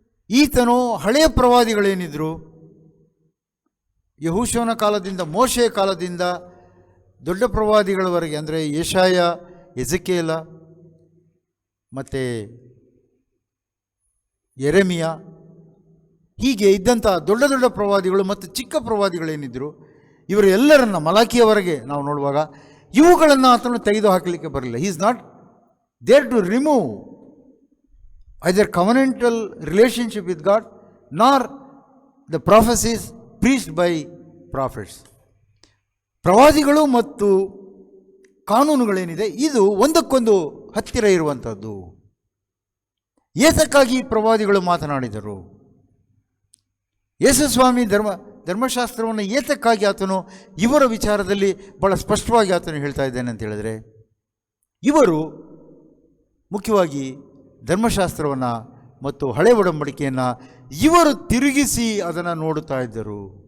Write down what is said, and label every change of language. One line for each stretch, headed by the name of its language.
Kannada: ಈತನು ಹಳೆಯ ಪ್ರವಾದಿಗಳೇನಿದ್ರು, ಯೆಹೋಶುವನ ಕಾಲದಿಂದ ಮೋಶೆಯ ಕಾಲದಿಂದ ದೊಡ್ಡ ಪ್ರವಾದಿಗಳವರೆಗೆ, ಅಂದರೆ ಯೆಶಾಯ, ಎಜೆಕೇಲ ಮತ್ತು ಯೆರೆಮಿಯ, ಹೀಗೆ ಇದ್ದಂಥ ದೊಡ್ಡ ದೊಡ್ಡ ಪ್ರವಾದಿಗಳು ಮತ್ತು ಚಿಕ್ಕ ಪ್ರವಾದಿಗಳೇನಿದ್ದರು, ಇವರು ಎಲ್ಲರನ್ನ ಮಲಾಕಿಯವರೆಗೆ ನಾವು ನೋಡುವಾಗ ಇವುಗಳನ್ನು ಆತನು ತೆಗೆದು ಹಾಕಲಿಕ್ಕೆ ಬರಲಿಲ್ಲ.
English: He is not there to remove either covenantal relationship with God nor the prophecies preached by prophets.
Kannada: ಪ್ರವಾದಿಗಳು ಮತ್ತು ಕಾನೂನುಗಳೇನಿದೆ ಇದು ಒಂದಕ್ಕೊಂದು ಹತ್ತಿರ ಇರುವಂಥದ್ದು. ಏತಕ್ಕಾಗಿ ಪ್ರವಾದಿಗಳು ಮಾತನಾಡಿದರು? ಯೇಸು ಸ್ವಾಮಿ ಧರ್ಮಶಾಸ್ತ್ರವನ್ನು ಏತಕ್ಕಾಗಿ ಆತನು ಇವರ ವಿಚಾರದಲ್ಲಿ ಬಹಳ ಸ್ಪಷ್ಟವಾಗಿ ಆತನು ಹೇಳ್ತಾ ಇದ್ದೇನೆ ಅಂತ ಹೇಳಿದರೆ, ಇವರು ಮುಖ್ಯವಾಗಿ ಧರ್ಮಶಾಸ್ತ್ರವನ್ನು ಮತ್ತು ಹಳೆ ಒಡಂಬಡಿಕೆಯನ್ನು ಇವರು ತಿರುಗಿಸಿ ಅದನ್ನು ನೋಡುತ್ತಾ ಇದ್ದರು.